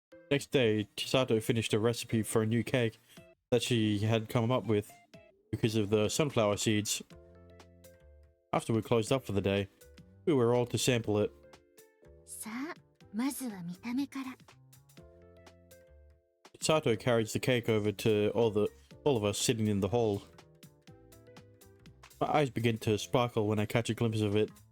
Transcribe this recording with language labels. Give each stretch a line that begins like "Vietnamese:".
English: Next day, Chisato finished a recipe for a new cake that she had come up with because of the sunflower seeds. After we closed up for the day, we were all to sample it.
Japanese: さあ、まずは見た目から。
English: Chisato carries the cake over to all of us sitting in the hall. My eyes begin to sparkle when I catch a glimpse of it.